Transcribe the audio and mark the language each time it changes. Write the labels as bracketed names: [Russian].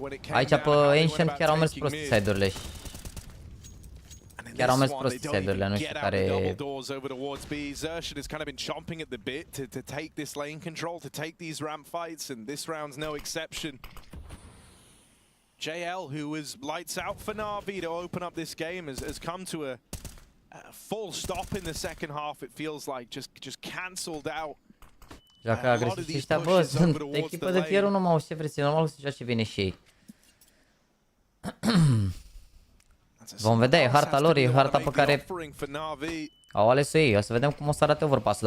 [Romanian] Aici pe Ancient chiar au mers prost side-urile. Chiar au mers prost side-urile, nu știu care... [English] Xerxon has kind of been chomping at the bit to take this lane control, to take these ramp fights, and this round's no exception. JL, who was lights out for NaVi to open up this game, has come to a full stop in the second half. It feels like just cancelled out. [Romanian] Joaca agresiv și ăștia, bă, sunt echipă de tier 1, MOUZ, ce vreți, normal să joace bine și ei. Vom vedea, e harta lor, e harta pe care Au ales-o ei, o să vedem cum o să arate overpass-ul.